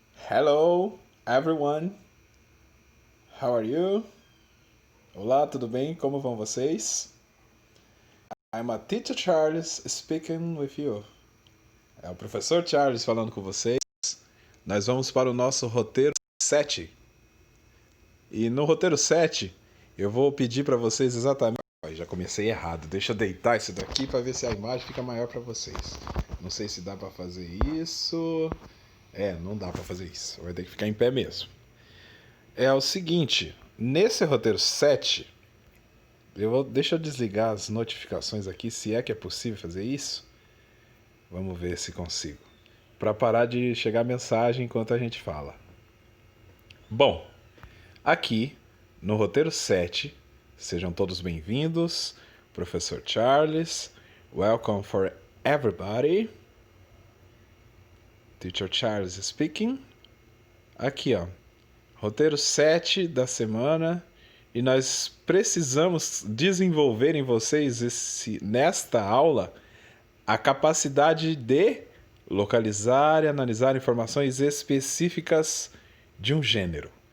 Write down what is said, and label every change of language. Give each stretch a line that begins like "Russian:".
English: Hello everyone, how are you?
Portuguese: Olá, tudo bem? Como vão vocês?
English: I'm a teacher Charles speaking with you.
Portuguese: É o professor Charles falando com vocês. Nós vamos para o nosso roteiro 7. E no roteiro 7, eu vou pedir para vocês exatamente. Já comecei errado. Deixa eu deitar isso daqui para ver se a imagem fica maior para vocês. Não sei se dá para fazer isso. Não dá para fazer isso. Vai ter que ficar em pé mesmo. É o seguinte, nesse roteiro 7, deixa eu desligar as notificações aqui, se é que é possível fazer isso. Vamos ver se consigo. Para parar de chegar mensagem enquanto a gente fala. Bom, aqui no roteiro 7, sejam todos bem-vindos.
English: Professor Charles, welcome for everybody. Teacher Charles speaking.
Portuguese: Aqui, ó. Roteiro 7 da semana, e nós precisamos desenvolver em vocês nesta aula a capacidade de localizar e analisar informações específicas de um gênero.